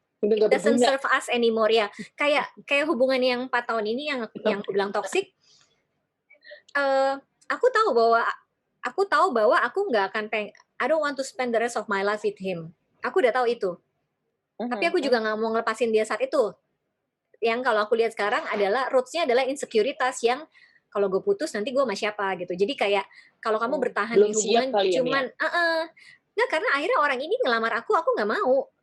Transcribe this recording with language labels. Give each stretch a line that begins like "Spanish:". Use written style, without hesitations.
English: It doesn't serve us anymore ya.
Indonesian: Kayak hubungan yang 4 tahun ini yang aku bilang toxic. Aku tahu bahwa aku nggak akan
English: I don't want to spend the rest of my life with him.
Indonesian: Aku udah tahu itu. Tapi aku juga nggak mau ngelepasin dia saat itu. Yang kalau aku lihat sekarang adalah roots-nya adalah insecurities yang kalau gue putus nanti gue sama siapa gitu. Jadi kayak kalau kamu bertahan di hubungan cuman nggak, karena akhirnya orang ini ngelamar aku nggak mau.